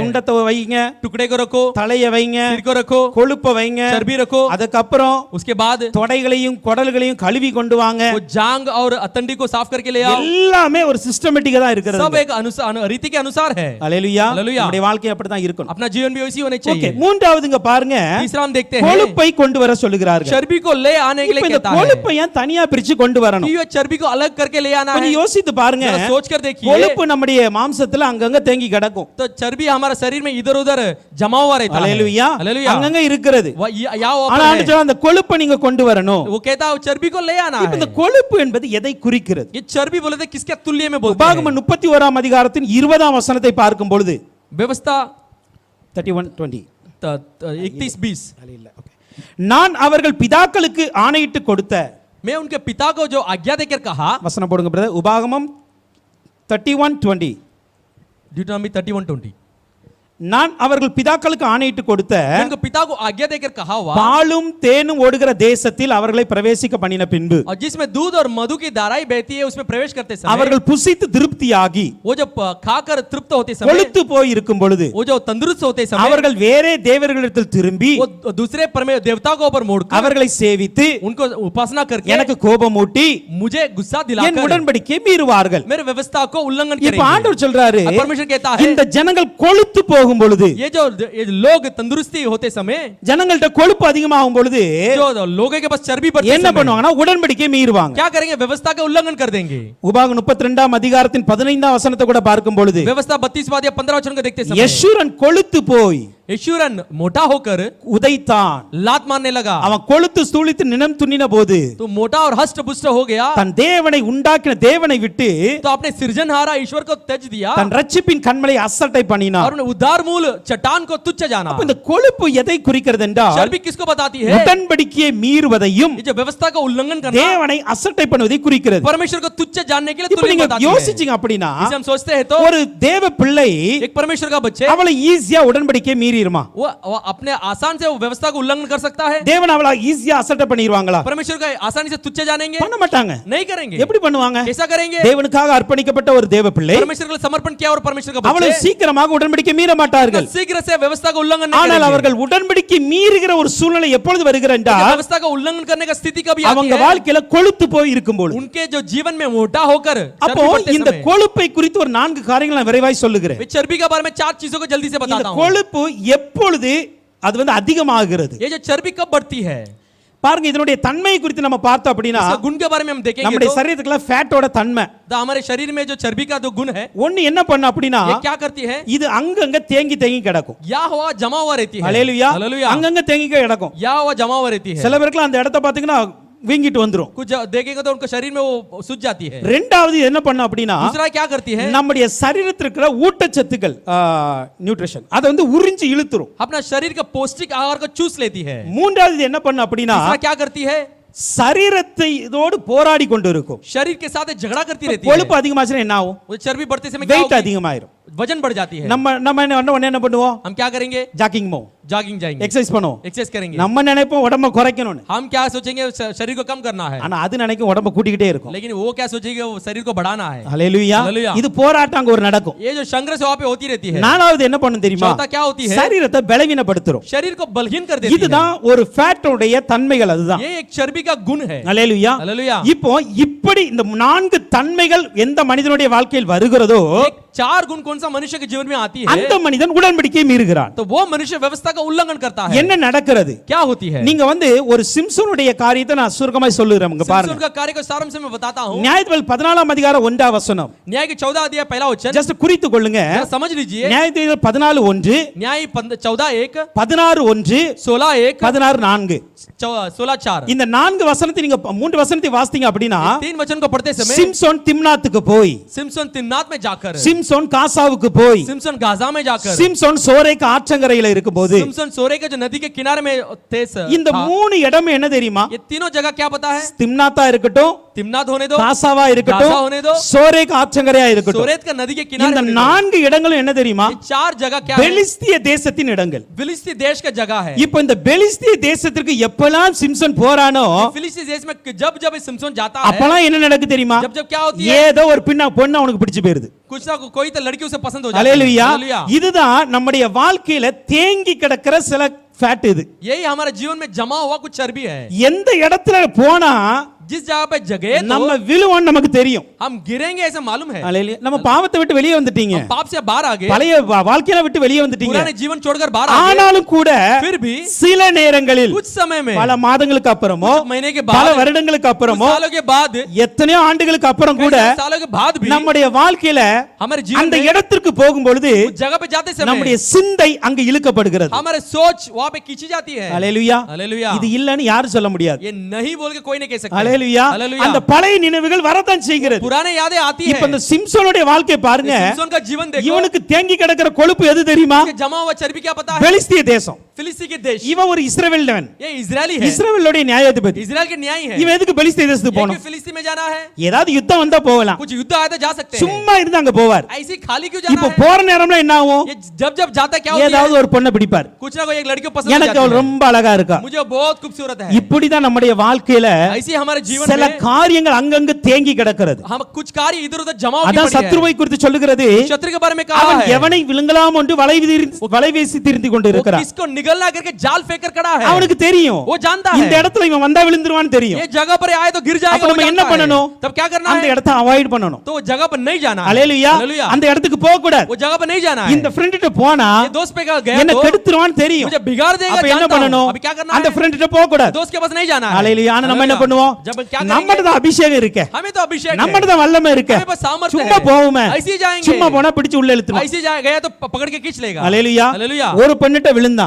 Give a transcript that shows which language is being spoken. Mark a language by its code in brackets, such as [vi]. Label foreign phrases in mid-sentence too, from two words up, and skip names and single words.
[ta] துண்டத்தை வைங்க, [hi] टुकड़े को रखो, [ta] தலைய வைங்க, [hi] सिर को रखो, [ta] கொழுப்பை வைங்க, [hi] चर्बी रखो। [ta] அதுக்கப்புறம் [hi] उसके बाद [ta] தொடைகளையும் குடல்களையும் கழுவி கொண்டு வாங்க. [hi] वो जांग और अतंडी को साफ करके ले आओ। [ta] எல்லாமே ஒரு சிஸ்டமேட்டிக்கா தான் இருக்கிறது. [hi] सब एक रीति के अनुसार है। [ta] ஹalleluya [hi] Hallelujah. [ta] நம்முடைய வாழ்க்கை அப்படி தான் இருக்கணும். [hi] अपना जीवन भी वैसी होने [ta] ஓகே, [hi] चाहिए। [ta] மூன்றாவதுங்க பாருங்க, [hi] तीसरा हम देखते हैं [ta] கொழுப்பை கொண்டு வர சொல்லுகிறார்கள். [hi] चर्बी को ले आने के [ta] இப்ப [hi] लिए [ta] இந்த [hi] कहता है [ta] கொழுப்பை ஏன் தனியா பிரிச்சு கொண்டு வரணும்? [hi] कि ये चर्बी को अलग करके ले आना है। [ta] கொஞ்சம் யோசித்து பாருங்க. [hi] जरा सोच कर देखिए, [ta] கொழுப்பு நம்முடைய மாம்சத்துல அங்கங்க தேங்கி கிடக்கும். [hi] तो चर्बी हमारे शरीर में इधर उधर जमा हुआ रहता है। [ta] ஹalleluya [hi] हालेलुया। [ta] அங்கங்க இருக்கிறது. [hi] या वो [ta] ஆனா ஆண்டு சொல்றார், அந்த கொழுப்பை நீங்க கொண்டு வரணும். [hi] वो कहता है चर्बी को ले आना [ta] இப்ப [hi] है। [ta] இந்த கொழுப்பு என்பது எதை குறிக்கிறது? [hi] ये चर्बी बोले थे किसके तुल्य में बोलते हैं? [ta] உபாகமம் 31ஆம் அதிகாரத்தின் 20ஆம் வசனத்தை பார்க்கும் பொழுது [hi] व्यवस्था [ta] 31:20 [hi] 31:20 [ta] நான் அவர்கள் பிதாக்களுக்கு ஆணையிட்டு கொடுத்த, [hi] मैं उनके पिता को जो आज्ञा देकर कहा, [ta] வசனம் போடுங்க பிரதர், உபாகமம் 31:20 [hi] ड्यूटोनॉमी 31:20 [ta] நான் அவர்கள் பிதாக்களுக்கு ஆணையிட்டு கொடுத்த [hi] उनके पिता को आज्ञा देकर कहा हुआ, [ta] பாலும் தேனும் ஓடுகிற தேசத்தில் அவர்களை பிரவேசிக்க பண்ணின பின்பு [hi] और जिसमें दूध और मधु की धाराएं बहती है उसमें प्रवेश करते समय [ta] அவர்கள் புசித்து திருப்தியாகி [hi] वो जो खाकर तृप्त होते समय, [ta] கொழுத்து போய் இருக்கும் பொழுது [hi] वो जो तंदुरुस्त होते समय [ta] அவர்கள் வேறே தேவர்களிடத்தில் திரும்பி [hi] वो दूसरे देवता को ऊपर मोड़कर [ta] அவர்களை சேவித்து [hi] उनको उपासना करके [ta] எனக்கு கோபமூட்டி [hi] मुझे गुस्सा [ta] என் [hi] दिलाकर [ta] உடன்படிக்கையை மீறுவார்கள். [hi] मेरे व्यवस्था को उल्लंघन [ta] இப்ப [hi] करेंगे। [ta] ஆண்டவர் சொல்றாரு, [hi] अब परमेश्वर कहता है [ta] இந்த ஜனங்கள் கொழுத்து போகும் பொழுது, [hi] ये लोग तंदुरुस्ती होते समय, [ta] ஜனங்கள்ட்ட கொழுப்பு அதிகமாகும் பொழுது [hi] जो लोगों के पास चर्बी बढ़ती [ta] என்ன பண்ணுவாங்கன்னா உடன்படிக்கையை மீறுவாங்க. [hi] क्या करेंगे? व्यवस्था का उल्लंघन कर देंगे। [ta] உபாகமம் 32ஆம் அதிகாரத்தின் 15ஆம் வசனத்தை கூட பார்க்கும் பொழுது, [hi] व्यवस्था 32 या 15 वचन को देखते समय [ta] யெஷூரன் கொழுத்து போய் [hi] यशूरन मोटा होकर [ta] உதைத்தான். [hi] लात मारने लगा। [ta] அவன் கொழுத்து ஸ்தூலித்து நிலம் துண்ணின போது [hi] तो मोटा और हष्ट पुष्ट हो गया, [ta] தன் தேவனை உண்டாக்கின தேவனை விட்டு [hi] तो अपने सृजनहारा ईश्वर को त्यज दिया [ta] தன் ரட்சிப்பின் கண்மலை அசட்டை பண்ணினான். [hi] और उदार मूल चट्टान को तुच्छ जाना। [ta] அப்ப இந்த கொழுப்பு எதை குறிக்கிறது என்றால், [hi] चर्बी किसको बताती है? [ta] உடன்படிக்கையை மீறுவதையும் [hi] ये जो व्यवस्था का उल्लंघन करना, [ta] தேவனை அசட்டை பண்ணுவதை குறிக்கிறது. [hi] परमेश्वर को तुच्छ जानने के लिए [ta] இப்ப [hi] तुल्य [ta] நீங்க [hi] बताती है। [ta] யோசிச்சீங்க அப்படின்னா, [hi] इसे हम सोचते हैं तो [ta] ஒரு தேவ பிள்ளை [hi] एक परमेश्वर का बच्चे [ta] அவளை ஈஸியா உடன்படிக்கையை மீறிடுமா? [hi] वो अपने आसान से वो व्यवस्था को उल्लंघन कर सकता है? [ta] தேவன் அவளை ஈஸியா அசட்டை பண்ணிடுவாங்களா? [hi] परमेश्वर का आसानी से तुच्छ जानेंगे? [ta] பண்ண மாட்டாங்க. [hi] नहीं करेंगे। [ta] எப்படி பண்ணுவாங்க? [hi] कैसा करेंगे? [ta] தேவனுக்காக அர்ப்பணிக்கப்பட்ட ஒரு தேவ பிள்ளை [hi] परमेश्वर के लिए समर्पण किया और परमेश्वर का [ta] அவளை [hi] बच्चे [ta] சீக்கிரமாக உடன்படிக்கை மீற மாட்டார்கள். [hi] शीघ्र से व्यवस्था का उल्लंघन नहीं [ta] ஆனால் [hi] करेंगे। [ta] அவர்கள் உடன்படிக்கை மீறுகிற ஒரு சூழ்நிலை எப்பொழுது வருகிறது [hi] लेकिन [ta] என்றால், [hi] व्यवस्था का उल्लंघन करने का स्थिति कभी आती [ta] அவங்க [hi] है [ta] வாழ்க்கையில கொழுத்து போய் இருக்கும்போது. [hi] उनके जो जीवन में मोटा होकर [ta] அப்போ [hi] चर्बी बढ़ते [ta] இந்த [hi] समय। [ta] கொழுப்பை குறித்து ஒரு 4 காரியங்களை நான் விரைவாய் சொல்லுகிறேன். [hi] मैं चर्बी के बारे में 4 चीजों को जल्दी से [ta] இந்த [hi] बताता हूं। [ta] கொழுப்பு எப்பொழுது அது அதிகமாகிறது? [hi] ये जो चर्बी कब बढ़ती है, [ta] பாருங்க, இதனுடைய தன்மையை குறித்து நம்ம பார்த்தோம் அப்படின்னா, [hi] इसका गुण के बारे में हम देखेंगे [ta] நம்முடைய [hi] तो [ta] சரீரத்துக்குள்ள ஃபேட்டோட தன்மை [hi] हमारे शरीर में जो चर्बी का जो गुण है [ta] ஒண்ணு என்ன பண்ண அப்படின்னா, [hi] ये क्या करती है? [ta] இது அங்கங்க தேங்கி தேங்கி கிடக்கும். [hi] या हुआ जमा हुआ रहती है। [ta] ஹalleluya. [hi] हालेलुया। [ta] அங்கங்க தேங்கி கிடக்கும். [hi] या हुआ जमा हुआ रहती है। [ta] சில பேருக்குலாம் அந்த இடத்தை பாத்தீங்கன்னா வீங்கிட்டு வந்துரும். [hi] कुछ देखेंगे तो उनके शरीर में वो सूज जाती है। [ta] ரெண்டாவது என்ன பண்ண அப்படின்னா, [hi] दूसरा क्या करती है? [ta] நம்முடைய சரீரத்தில் இருக்கிற ஊட்டச்சத்துக்கள், நியூட்ரிஷன், அதை உறிஞ்சி இழுத்துரும். [hi] अपना शरीर का पौष्टिक आहार को चूस लेती है। [ta] மூன்றாவது என்ன பண்ண அப்படின்னா, [hi] तीसरा क्या करती है? [ta] சரீரத்தை இதோடு போராடி கொண்டு இருக்கும். [hi] शरीर के साथ झगड़ा करती रहती है। [ta] கொழுப்பு அதிகமாச்சுனா என்ன ஆகும்? [hi] वो चर्बी बढ़ते समय क्या [ta] வெயிட் [hi] होगी? [ta] அதிகமாயிரும். [hi] वजन बढ़ जाती है। [ta] நம்ம என்ன பண்ணுவோம்? [hi] हम क्या करेंगे? [ta] ஜாக்கிங் போவோம், [hi] जॉगिंग जाएंगे, [ta] எக்சர்சைஸ் பண்ணுவோம். [hi] एक्सरसाइज करेंगे। [ta] நம்ம நினைப்போம் உடம்ப குறைக்கணும்னு, [hi] हम क्या सोचेंगे? शरीर को कम करना है, [ta] ஆனா அது நினைக்கும் உடம்ப கூட்டிக்கிட்டே இருக்கும். [hi] लेकिन वो क्या सोचेंगे? वो शरीर को बढ़ाना है। [ta] ஹalleluya. [hi] हालेलुया। [ta] இது போராட்டம் அங்க ஒரு நடக்கும். [hi] ये जो संघर्ष वहां पे होती रहती है। [ta] நாலாவது என்ன பண்ணும் தெரியுமா? [hi] चौथा क्या होती है? [ta] சரீரத்தை பலவீனப்படுத்தும். [hi] शरीर को बलहीन कर देती है। [ta] இதுதான் ஒரு ஃபேட்டோடைய தன்மைகள். அதுதான் [hi] ये एक चर्बी का गुण है। [ta] ஹalleluya. [hi] हालेलुया। [ta] இப்போ இப்படி இந்த 4 தன்மைகள் எந்த மனிதனுடைய வாழ்க்கையில் வருகிறதோ, [hi] एक 4 गुण कौन सा मनुष्य के जीवन में आती है [ta] அந்த மனிதன் உடன்படிக்கையை மீறுகிறான். [hi] तो वो मनुष्य व्यवस्था का उल्लंघन करता है। [ta] என்ன நடக்கிறது? [hi] क्या होती है? [ta] நீங்க ஒரு சிம்சோனுடைய காரியத்தை நான் சுருக்கமாய் சொல்லுறேன். இங்க [hi] सिमसोन [ta] பாருங்க, [hi] का कार्य को सारांश में बताता हूं। [ta] நியாயாதிபதி 14ஆம் அதிகாரம் 1ஆம் வசனம். [hi] न्याय के 14 अध्याय पहला वचन [ta] ஜஸ்ட் குறித்து கொள்ளுங்க. [hi] जरा समझ लीजिए। [ta] நியாயாதிபதி 14:1, [hi] न्याय 14:1, [ta] 16:1, [hi] 16:1, [ta] 16:4. [hi] 16:4 [ta] இந்த 4 வசனத்தை நீங்க 3 வசனத்தை வாசித்தீங்க அப்படின்னா, [hi] 3 वचन को पढ़ते समय [ta] சிம்சோன் திம்னாத்துக்கு போய் [hi] सिमसोन तिम्नात में जाकर [ta] சிம்சோன் காசாவுக்கு போய் [hi] सिमसन गाजा में जाकर [ta] சிம்சோன் சோரேக்கு ஆற்றங்கரையில இருக்கும்போது [hi] सिमसन सोरे के जो नदी के किनारे में थे [ta] இந்த மூணு இடம் என்ன தெரியுமா? [hi] ये तीनों जगह क्या पता है? [ta] திம்னாத்தா இருக்கட்டும், [hi] तिम्नाथ होने दो, [ta] காசாவா [hi] गाजा [ta] இருக்கட்டும், [hi] होने दो, [ta] சோரேக்கு ஆற்றங்கரையா இருக்கட்டும், [hi] सोरेत का नदी के [ta] இந்த [hi] किनारे होने दो। [ta] நான்கு இடங்களும் என்ன தெரியுமா? [hi] ये चार जगह क्या है? [ta] பெலிஸ்திய தேசத்தின் இடங்கள். [hi] फिलिस्ती देश का जगह है। [ta] இப்போ இந்த பெலிஸ்திய தேசத்திற்கு எப்பலாம் சிம்சன் போறானோ [hi] फिलिस्ती देश में जब जब सिमसन जाता है, [ta] அப்பலாம் என்ன நடக்கு தெரியுமா? [hi] जब जब क्या होती है? [ta] ஏதோ ஒரு பொண்ணு அவனுக்கு பிடிச்சு போயிருது. [hi] कुछ ना कोई तो लड़की उसे पसंद हो जाती है। [ta] அல்லேலூயா. [hi] हालेलुया। [ta] இதுதான் நம்முடைய வாழ்க்கையில தேங்கி கிடக்கிற சில ஃபேட். இது [hi] यही हमारे जीवन में जमा हुआ कुछ चर्बी है। [ta] எந்த இடத்துல போனா [hi] जिस जगह पे जगह [ta] நம்ம விழுவோம் நமக்கு தெரியும். [hi] हम गिरेंगे ऐसा मालूम है। [ta] அல்லேலூயா. நம்ம பாவத்தை விட்டு வெளியே வந்துட்டீங்க, [hi] हम पाप से बाहर आ गए, [ta] பழைய வாழ்க்கையில விட்டு வெளியே வந்துட்டீங்க. [hi] पुराने जीवन छोड़कर बाहर आ गए। [ta] ஆனாலும் கூட [hi] फिर भी [ta] சில நேரங்களில் [hi] कुछ समय में, [ta] பல மாதங்களுக்கு அப்புறமோ [hi] कुछ महीने के [ta] பல [hi] बाद, [ta] வருடங்களுக்கு [hi] कुछ [ta] அப்புறமோ [hi] सालों के बाद, [ta] எத்தனையோ ஆண்டுகளுக்கு அப்புறம் கூட [hi] कई सालों के बाद भी [ta] நம்முடைய வாழ்க்கையில [hi] हमारे जीवन [ta] அந்த [hi] में [ta] இடத்திற்கு போகும் பொழுது [hi] उस जगह पे जाते [ta] நம்முடைய [hi] समय [ta] சிந்தை அங்கு இழுக்கப்படுகிறது. [hi] हमारे सोच वहां पे खींची जाती है। [ta] அல்லேலூயா. [hi] हालेलुया। [ta] இது இல்லன்னு யாரும் சொல்ல முடியாது. [hi] ये नहीं बोल के कोई नहीं कह सकता। [ta] அல்லேலூயா. [hi] हालेलुया। [ta] அந்த பழைய நினைவுகள் வரதான் செய்கிறது. [hi] पुराने यादें आती है। [ta] இப்ப இந்த சிம்சோனுடைய வாழ்க்கையை பாருங்க. [hi] सिमसन का जीवन देखो, [ta] இவனுக்கு தேங்கி கிடக்கிற கொழுப்பு எது தெரியுமா? [hi] इसके जमा हुआ चर्बी क्या पता है? [ta] பெலிஸ்திய தேசம். [hi] फिलिस्ती के देश। [ta] இவன் ஒரு இஸ்ரவேலன். [hi] ये इजरायली है, [ta] இஸ்ரவேலுடைய நியாயாதிபதி. [hi] इजराइल के न्यायी है। [ta] இவன் எதுக்கு பெலிஸ்திய தேசத்துக்கு [hi] ये [ta] போகணும்? [hi] क्यों फिलिस्ती में जाना है? [ta] ஏதாவது யுத்தம் வந்தா போகலாம், [hi] कुछ युद्ध आया तो जा सकते हैं, [ta] சும்மா இருந்து அங்க போவார். [hi] ऐसे ही खाली क्यों जाना [ta] இப்ப [hi] है? [ta] போற நேரம்ல என்ன ஆகும்? [hi] ये जब जब जाता क्या होती [ta] ஏதாவது [hi] है? [ta] ஒரு பொண்ணை பிடிப்பார். [hi] कुछ ना कोई एक लड़की को पसंद हो [ta] எனக்கு [hi] जाती [ta] அவள் [hi] है, [ta] ரொம்ப அழகா இருக்கா. [hi] मुझे वो बहुत खूबसूरत है। [ta] இப்படிதான் நம்முடைய வாழ்க்கையில [hi] ऐसे ही हमारे जीवन [ta] சில [hi] में [ta] காரியங்கள் அங்கங்க தேங்கி கிடக்கிறது. [hi] हम कुछ कार्य इधर उधर जमा होके [ta] அதான் [hi] पड़ी है। [ta] சத்ருவை குறித்து சொல்லுகிறது, [hi] शत्रु के बारे में कहा [ta] அவன் [hi] है, [ta] எவனை விழுங்கலாம் என்று வலை வீசி திரிந்து [hi] वो [ta] கொண்டிருக்கிறான். [hi] किसको निगलना करके जाल फेंक कर खड़ा है। [ta] அவனுக்கு தெரியும் [hi] वो जानता [ta] இந்த [hi] है [ta] இடத்துல இவன் வந்தா விழுந்துருவான்னு தெரியும். [hi] ये जगह पर आए तो गिर [ta] அப்ப [hi] जाएगा, वो [ta] நம்ம என்ன [hi] जानता है। [ta] பண்ணணும்? [hi] तब क्या करना [ta] அந்த [hi] है? [ta] இடத்தை அவாய்ட் பண்ணணும். [hi] तो वो जगह पर नहीं जाना है। [ta] அல்லேலூயா. [hi] हालेलुया। [ta] அந்த இடத்துக்கு போக கூடாது. [hi] वो जगह पर नहीं जाना है। [ta] இந்த ஃப்ரெண்ட்ட போனா [hi] ये दोस्त पे गया [ta] என்ன [hi] तो [ta] கெடுத்துருவான்னு தெரியும். [hi] मुझे बिगाड़ देगा, [ta] அப்ப என்ன [hi] जानता हूं। [ta] பண்ணணும்? [hi] अभी क्या करना [ta] அந்த [hi] है? [ta] ஃப்ரெண்ட்ட போக கூடாது. [hi] दोस्त के पास नहीं जाना है। [ta] அல்லேலூயா. ஆனா நம்ம என்ன [hi] हालेलुया। [ta] பண்ணுவோம்? [hi] जब क्या करेंगे? [ta] நம்மட்ட தான் அபிஷேகம் இருக்கு, [hi] हमें तो अभिषेक है, [ta] நம்மட்ட தான் வல்லமை இருக்கு, [hi] हमें पास सामर्थ्य [ta] சும்மா [hi] है। [ta] போவோமே, [hi] ऐसे ही जाएंगे, [ta] சும்மா போனா பிடிச்சு உள்ள இழுத்துரும். [hi] ऐसे गया तो पकड़ के खींच लेगा। [ta] அல்லேலூயா. [hi] हालेलुया। [ta] ஒரு பெண்ணிட்ட விழுந்தான்,